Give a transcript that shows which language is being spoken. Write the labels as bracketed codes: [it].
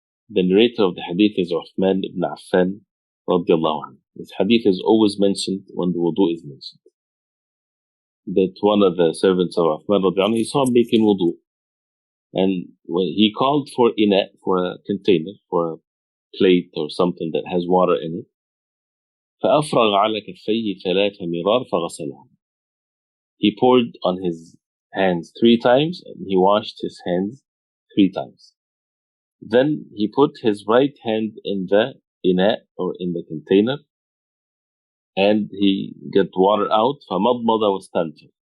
[en] The narrator of the hadith is Uthman ibn Affan radiallahu anhu. This hadith is always mentioned when the wudu is mentioned. That one of the servants of Uthman radiallahu anhu, he saw him making wudu. And when he called for for a container, for a plate or something that has water in it. [ar] فأفرغ على كفيه 3 مرار فغسلهم. [en] He poured on his hands 3 times and he washed his hands 3 times. Then he put his right hand in the ina or in the container and he got water out. [ar] فمضمض واستنثر.